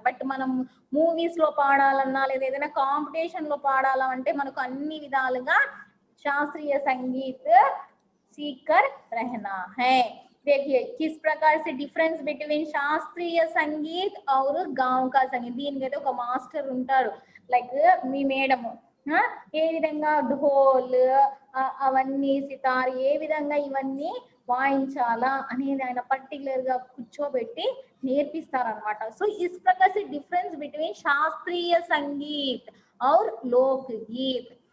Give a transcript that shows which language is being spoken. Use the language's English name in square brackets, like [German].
[Telugu] But మనం movies లో పాడాలన్నా లేదా ఏదైనా కాంపిటీషన్ లో పాడాలంటే మనకు అన్ని విధాలుగా శాస్త్రీయ సంగీత్ [Hindi] सीखकर रहना है. देखिए किस प्रकार से डिफरेंस बिटवीन శాస్త్రీయ సంగీత్ और गांव का संगीत. [Telugu] దీనికైతే ఒక మాస్టర్ ఉంటారు, లైక్ మీ మేడము ఏ విధంగా ఢోల్ అవన్నీ సితార్ ఏ విధంగా ఇవన్నీ వాయించాలా అనేది ఆయన పర్టికులర్ గా కూర్చోబెట్టి నేర్పిస్తారనమాట. [Hindi] సో ఇస్ ప్రకార్ से डिफरेंस बिटवीन శాస్త్రీయ సంగీత్ और लोक गीत.